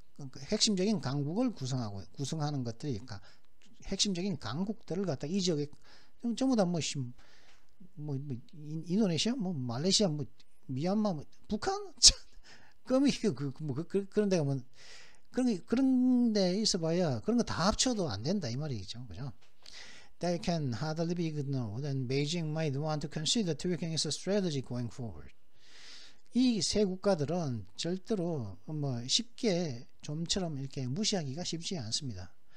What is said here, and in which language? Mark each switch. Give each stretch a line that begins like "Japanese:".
Korean: 그 핵심적인 강국을 구성하는 것들이 핵심적인 강국들을 갖다 이 지역에 전부 다 인도네시아, 말레이시아, 미얀마, 북한, 그러면 그런 데가 그런 데 있어봐야 그런 거 다 합쳐도 안 된다 이 말이죠, 그죠?
English: They can hardly be ignored, and Beijing might want to consider tweaking its strategy going forward.
Korean: 이 세 국가들은 절대로 쉽게 좀처럼 이렇게 무시하기가 쉽지 않습니다.